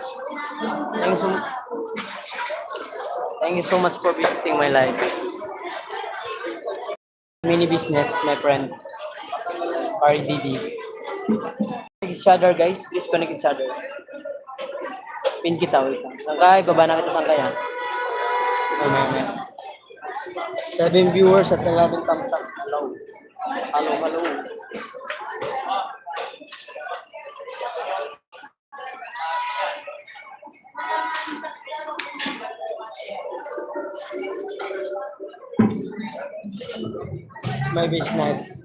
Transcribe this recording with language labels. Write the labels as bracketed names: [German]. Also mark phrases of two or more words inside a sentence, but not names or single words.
[English] Thank you so Thank you so much for visiting my life. Mini business, my friend. Pari Didi. Connect each other, guys. Please connect each other. [Cebuano] Pin kita, wait lang. Sangkay, baba na kita sangkay, ha? [English] May. 7 viewers at 11 thumbs up. Hello. Hello. It's my business.